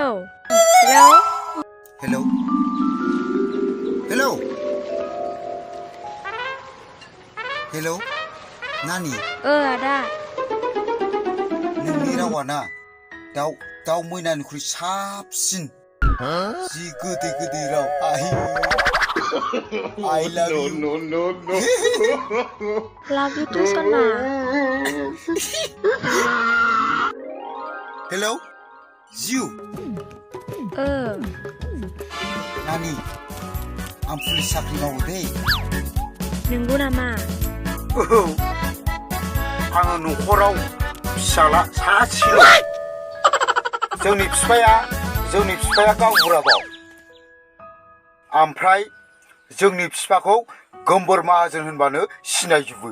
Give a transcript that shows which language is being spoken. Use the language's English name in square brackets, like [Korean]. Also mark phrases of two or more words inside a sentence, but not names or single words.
[English] Hello? Hello? [Bodo] हेलौ? नानि? आदा। नोंनि रावा ना दाउ मैनानिख्रुइ साबसिन जि गोदै राव [English] I love you [Bodo] no [English] love you too Sona Hello you [Bodo] Nani आं पुलिस साख्रि मावो दे नंगौ नामा आङो न'खराव फिसाला सासेल' जोंनि बिफाया गावबुराबाव ओमफ्राय जोंनि बिफाखौ गोमबोर माहाजोन होनबानो सिनायजोबो